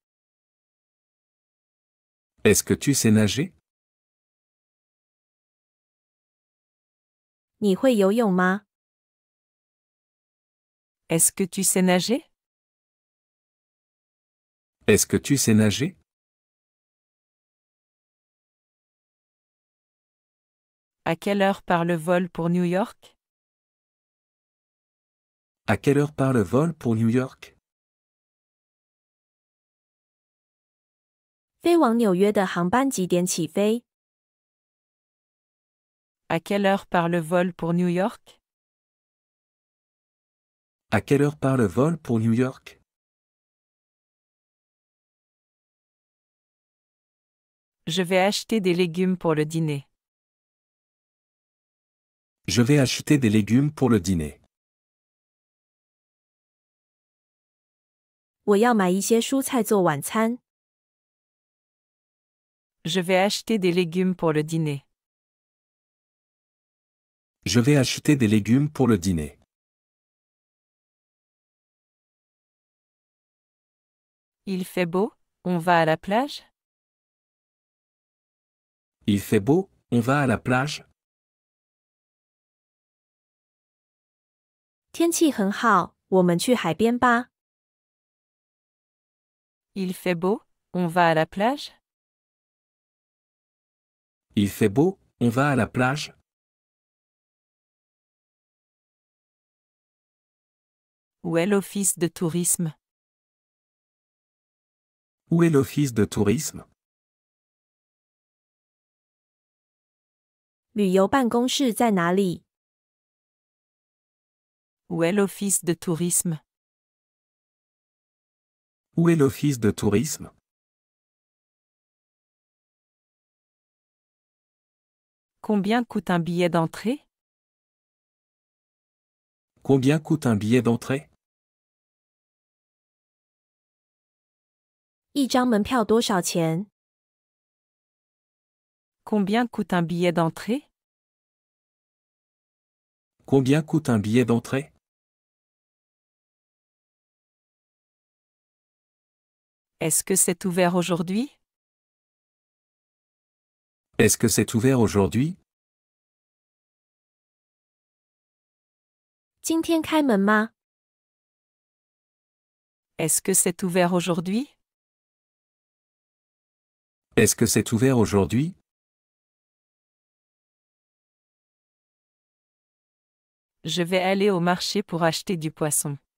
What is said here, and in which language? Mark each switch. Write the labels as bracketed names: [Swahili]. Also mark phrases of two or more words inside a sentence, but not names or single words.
[French] Est-ce que tu sais nager? [Chinese] 你会游泳吗？ [French] Est-ce que tu sais nager? Est-ce que tu sais nager? À quelle heure part le vol pour New York? À quelle heure part le vol pour New York? [Chinese] 飞往纽约的航班几点起飞？ [French] À quelle heure part le vol pour New York? À quelle heure part le vol pour New York? Je vais acheter des légumes pour le dîner. Je vais acheter des légumes pour le dîner. [Chinese] 我要买一些蔬菜做晚餐。 [French] Je vais acheter des légumes pour le dîner. Je vais acheter des légumes pour le dîner. Il fait beau, on va à la plage? Il fait beau, on va à la plage? [Chinese] 天气很好，我们去海边吧。 [French] Il fait beau, on va à la plage? Il fait beau, on va à la plage? Où est l'office de tourisme? Où est l'office de tourisme? [Chinese] 旅游办公室在哪里？ [French] Où est l'office de tourisme? Où est l'office de tourisme? Combien coûte un billet d'entrée? Combien coûte un billet d'entrée? [Chinese] 一张门票多少钱？ [French] Combien coûte un billet d'entrée? Combien coûte un billet d'entrée? Est-ce que c'est ouvert aujourd'hui? Est-ce que c'est ouvert aujourd'hui? [Chinese] 今天开门吗？ [French] Est-ce que c'est ouvert aujourd'hui? Est-ce que c'est ouvert aujourd'hui? Je vais aller au marché pour acheter du poisson.